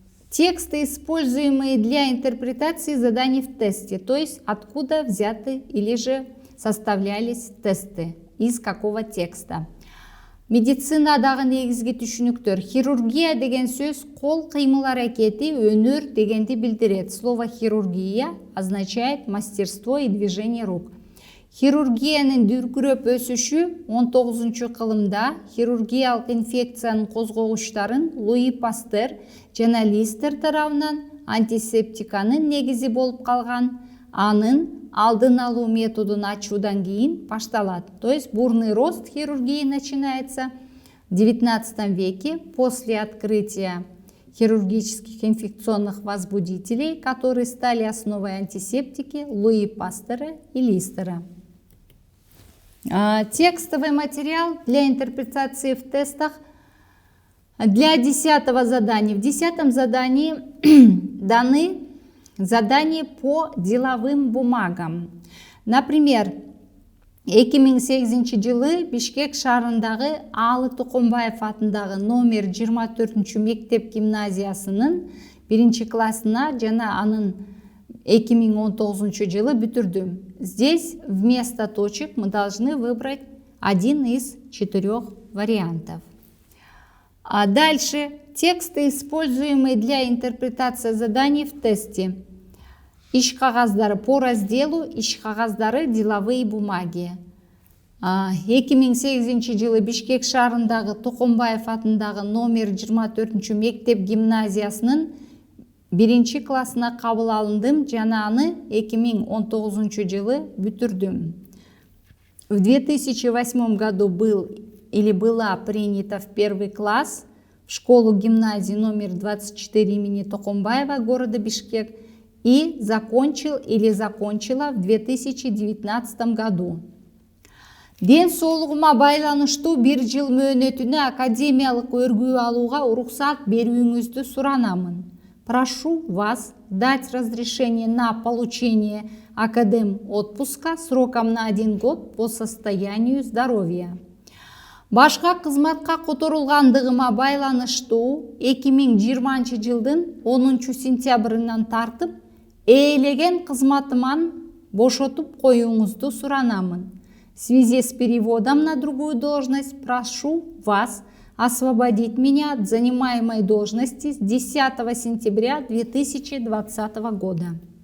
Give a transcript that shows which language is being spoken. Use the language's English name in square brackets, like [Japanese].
[Russian] Тексты, используемые для интерпретации заданий в тесте, то есть откуда взяты или же составлялись тесты, из какого текста. [Kyrgyz] Медицинадагы негизги түшүнүктөр. Хирургия деген сөз кол кыймыл аракети, өнөр дегенди билдирет. [Russian] Слово хирургия означает мастерство и движение рук. [Kyrgyz] Хирургиянын дүркүрөп өсүшү 19-кылымда хирургиялык инфекциянын козгогучтарын Луи Пастер жана Листер тарабынан антисептиканын негизи болуп калган. Анын алдын алуу методун ачуудан кийин башталат. [Russian] То есть бурный рост хирургии начинается в 19 веке после открытия хирургических инфекционных возбудителей, которые стали основой антисептики Луи Пастера и Листера. Текстовый материал для интерпретации в тестах для 10-го задания. В 10-м задании даны задания по деловым бумагам. [Kyrgyz] Например, 2008 жылы Бишкек шаарындагы Алы Токомбаев атындагы номер 24 мектеп гимназиясынын 1-классына жана анын 2019 жылы бүтүрдүм. [Russian] Здесь вместо точек мы должны выбрать один из 4 вариантов. А дальше тексты, используемые для интерпретации заданий в тесте. [Kyrgyz] Иш кагаздары [Russian] по разделу [Kyrgyz] иш кагаздары [Russian] деловые бумаги. [Kyrgyz] 2008 жылы Бишкек шаарындагы Токомбаев атындагы номер 24 мектеп гимназиясынын 1-классына кабыл алындым жана аны 2019 жылы бүтүрдүм. [Russian] В 2008 году была принята в 1 класс в школу-гимназию номер 24 имени Токомбаева города Бишкек и закончила в 2019 году. [Kyrgyz] Ден соолугума байланыштуу 1 жыл мөөнөтүнө академиялык өргүү алууга уруксат берүүңүздү суранамын. [Russian] Прошу вас дать разрешение на получение академ-отпуска сроком на 1 год по состоянию здоровья. [Kyrgyz] Башка кызматка которулгандыгыма байланыштуу 2020 жылдын 10 сентябрынан тартып ээлеген кызматыман бошотуп коюңузду суранамын. [Russian] В связи с переводом на другую должность прошу вас освободить меня от занимаемой должности с 10 сентября 2020 года.